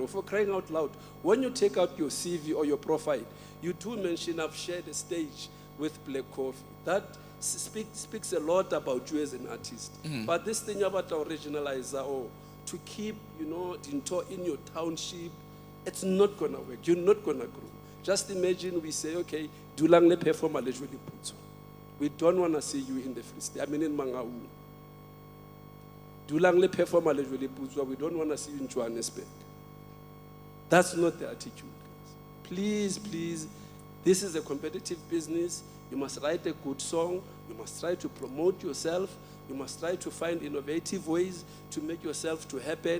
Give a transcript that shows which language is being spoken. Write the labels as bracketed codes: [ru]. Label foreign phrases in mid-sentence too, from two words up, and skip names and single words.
[en] For crying out loud, when you take out your CV or your profile, you do mention I've shared a stage with Black Coffee. That speaks a lot about you as an artist. But this thing about our regionalizer or to keep, you know, in your township, it's not going to work. You're not going to grow. Just imagine we say, [st] okay, dulang le perform a lejwe liputso. [en] We don't want to see you in the Free State. I mean in Mangaung. [st] Dulang le perform a lejwe liputso. [en] We don't want to see you in Johannesburg. That's not the attitude. Please, please, this is a competitive business. You must write a good song. You must try to promote yourself. You must try to find innovative ways to make yourself to happen.